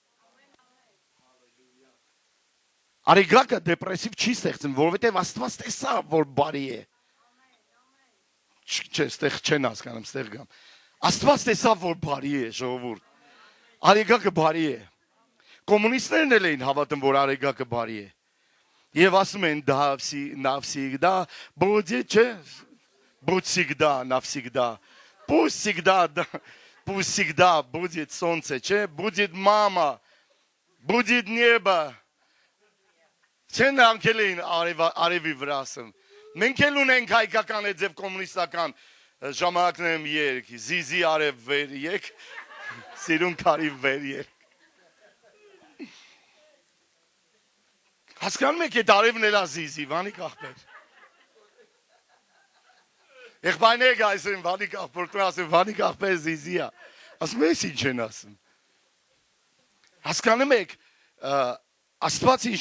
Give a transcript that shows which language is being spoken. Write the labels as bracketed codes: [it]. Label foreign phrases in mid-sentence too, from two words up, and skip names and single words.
[hy] Արեգակը դեպրեսիվ չի ստեղծում, որովհետեւ Աստված տեսավ, որ բարի է։ Չէ, ստեղ չեն հասկանում, ստեղ գամ։ Աստված տեսավ, որ բարի է, ժողովուրդ։ Արեգակը բարի է։ Կոմունիստներն էլ էին հավատում, որ արեգակը բարի [ru] է։ [hy] Եվ ասում են [ru] навсегда будет, չէ, будь всегда, навсегда, пусть всегда будет солнце, չէ, будет мама, будет небо, [hy] չէ նրանք էլ էին արևի վրա ասում, մենք էլ ունենք հայկական է ձև կոմունիստական ժամանակներում երգ, զիզի արև վեր եկ, սիրուն կարիվ վեր եկ, Հասկանում եք այդ արևն էլ ազիզի, վանիկ աղբեր։ Եղբայրները ասում վանիկ աղբեր, ասում վանիկ աղբեր զիզի է։ Ասում ես ինչ են ասում։ Հասկանում եք, Աստված ինչ